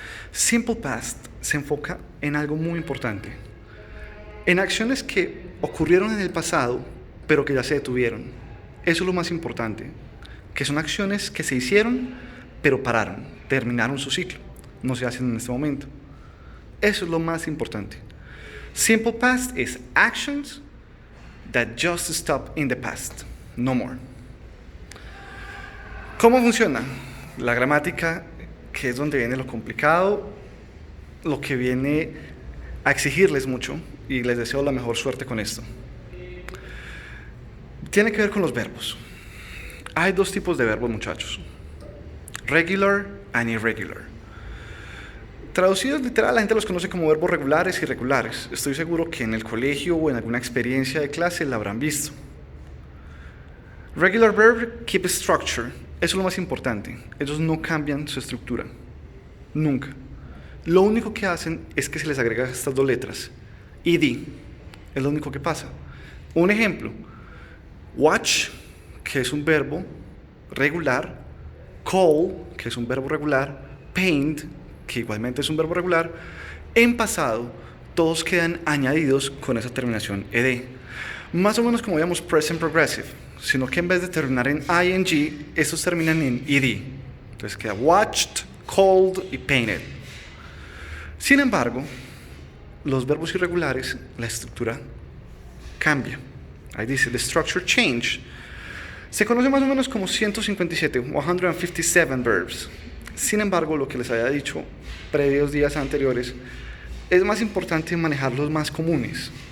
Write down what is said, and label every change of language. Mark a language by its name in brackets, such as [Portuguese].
[Spanish] Simple past se enfoca en algo muy importante, en acciones que ocurrieron en el pasado, pero que ya se detuvieron. Eso es lo más importante, que son acciones que se hicieron, pero pararon, terminaron su ciclo, no se hacen en este momento. Eso es lo más importante. [English] Simple past is actions that just stop in the past, no more. [Spanish] ¿Cómo funciona? La gramática, que es donde viene lo complicado, lo que viene a exigirles mucho, y les deseo la mejor suerte con esto. Tiene que ver con los verbos. Hay dos tipos de verbos, muchachos: [English] regular and irregular. [Spanish] Traducidos literal, la gente los conoce como verbos regulares y irregulares. Estoy seguro que en el colegio o en alguna experiencia de clase la habrán visto. [English] Regular verb keep structure. [Spanish] Eso es lo más importante. Ellos no cambian su estructura. Nunca. Lo único que hacen es que se les agrega estas dos letras. ed. Es lo único que pasa. Un ejemplo. Watch, que es un verbo regular. Call, que es un verbo regular. Paint, que igualmente es un verbo regular. En pasado, todos quedan añadidos con esa terminación ed. Más o menos como veíamos present progressive, sino que en vez de terminar en ing, estos terminan en ed. Entonces queda watched, called y painted. Sin embargo, los verbos irregulares, la estructura cambia. Ahí dice, [English] the structure change. [Spanish] Se conoce más o menos como 157, 157 verbs. Sin embargo, lo que les había dicho previos días anteriores, es más importante manejar los más comunes.